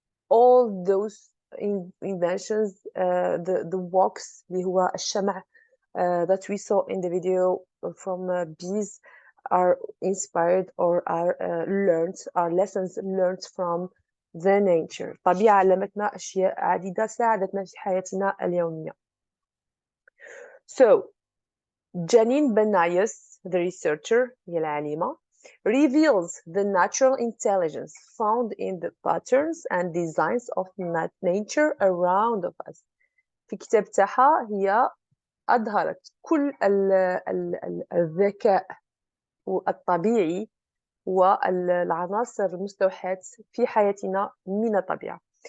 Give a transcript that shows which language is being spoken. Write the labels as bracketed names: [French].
[English] All those inventions, the walks [Arabic] اللي هو الشمع [English] that we saw in the video from bees are inspired or are learned, are lessons learned from the nature. [Arabic] الطبيعة علمتنا أشياء عديدة ساعدتنا في حياتنا اليومية. [English] So, Janine Benayoun, the researcher, [Arabic] هي العالمة, [English] reveals the natural intelligence found in the patterns and designs of nature around us. [Arabic] في كتاب تاعها هي أظهرت كل الذكاء الطبيعي والعناصر المستوحاة في حياتنا من الطبيعة.